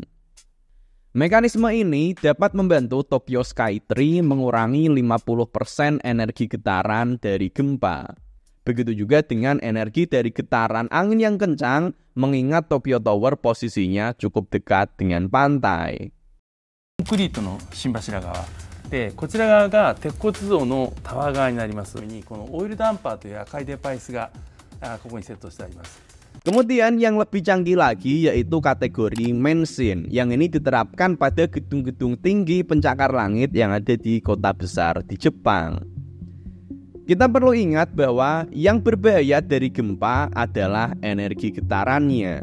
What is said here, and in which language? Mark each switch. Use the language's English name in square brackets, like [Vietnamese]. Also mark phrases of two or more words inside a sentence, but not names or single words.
[Indonesian] Mekanisme ini dapat membantu Tokyo Skytree mengurangi 50% energi getaran dari gempa. Begitu juga dengan energi dari getaran angin yang kencang, mengingat Tokyo Tower posisinya cukup dekat dengan pantai. [Japanese] コンクリートの心柱側で、こちら側が鉄骨造のタワー側になります。このオイルダンパーという赤いデバイスがここにセットしてあります。 [Indonesian] Kemudian yang lebih canggih lagi yaitu kategori Menshin, yang ini diterapkan pada gedung-gedung tinggi pencakar langit yang ada di kota besar di Jepang. Kita perlu ingat bahwa yang berbahaya dari gempa adalah energi getarannya.